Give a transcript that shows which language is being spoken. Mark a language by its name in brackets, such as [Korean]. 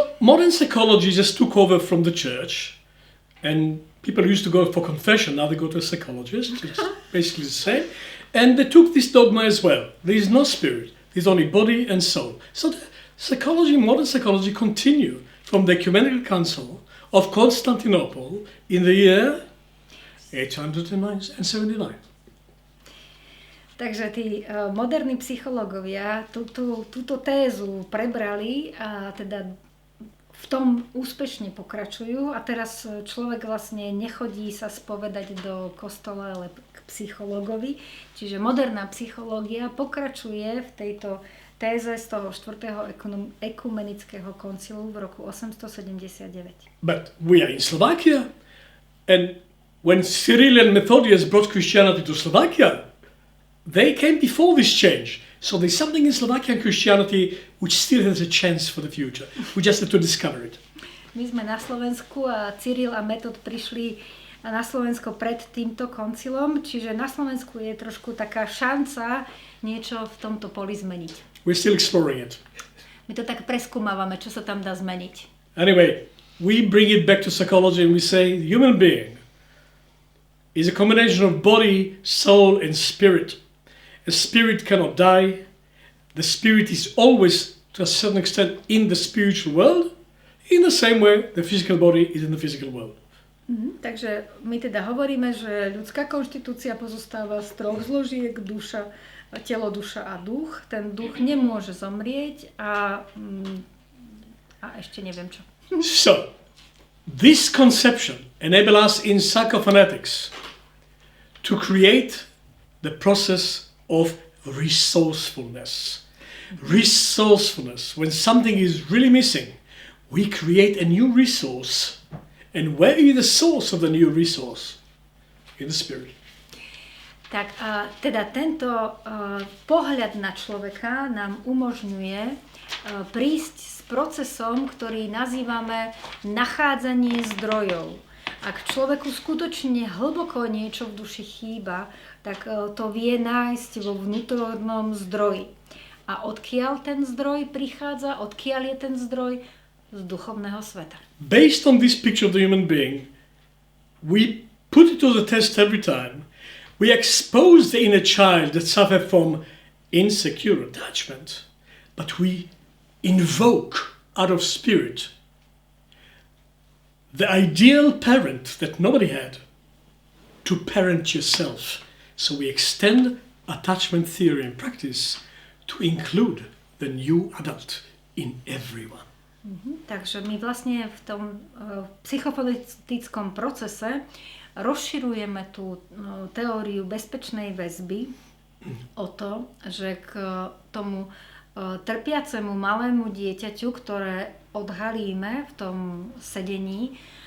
[English] So modern psychology just took over from the church, and people used to go for confession, now they go to a psychologist, it's basically the same, and they took this dogma as well. There is no spirit, there's only body and soul. So the modern psychology continued from the Ecumenical Council of Constantinople in the year 879. [Slovak] Takže tí moderní psychológovia túto tézu prebrali a teda v tom úspešne pokračujú a teraz človek vlastne nechodí sa spovedať do kostola, ale k psychológovi. Čiže moderná psychológia pokračuje v tejto téze z toho 4. ekumenického koncilu v roku 879. [English] But we are in Slovakia, and when Cyril and Methodius brought Christianity to Slovakia, they came before this change. So there's something in Slovakian Christianity which still has a chance for the future. We just have to discover it. [Slovak] My sme na Slovensku a Cyril a Metod prišli na Slovensko pred týmto koncilom, čiže na Slovensku je trošku taká šanca niečo v tomto poli zmeniť. [English] We're still exploring it. [Slovak] My to tak preskúmávame, čo sa tam dá zmeniť. [English] Anyway, we bring it back to psychology and we say the human being is a combination of body, soul and spirit. A spirit cannot die. The spirit is always, to a certain extent, in the spiritual world. In the same way, the physical body is in the physical world. [Slovak] Takže my teda hovoríme, že ľudská konštitúcia pozostáva z troch zložiek, duša, telo, duša a duch. Ten duch nemôže zomrieť a ešte neviem čo. [English] So, this conception enables us in psychophonetics to create the process of resourcefulness. Resourcefulness, when something is really missing, we create a new resource. And where is the source of the new resource? In the spirit. [Slovak] Tak teda tento pohľad na človeka nám umožňuje prísť s procesom, ktorý nazývame nachádzanie zdrojov. Ak človeku skutočne hlboko niečo v duši chýba, tak to vie nájsť vo vnútornom zdroji. A odkiaľ ten zdroj prichádza, odkiaľ je ten zdroj? Z duchovného sveta. [English] Based on this picture of the human being, we put it to the test every time. We expose the inner child that suffers from insecure attachment, but we invoke out of spirit the ideal parent that nobody had to parent yourself. So we extend attachment theory and practice to include the new adult in everyone. [Slovak] Takže my vlastne v tom psychofonetickom procese rozširujeme tú teóriu bezpečnej väzby o to, že k tomu trpiacemu malému dieťaťu, ktoré odhalíme v tom sedení,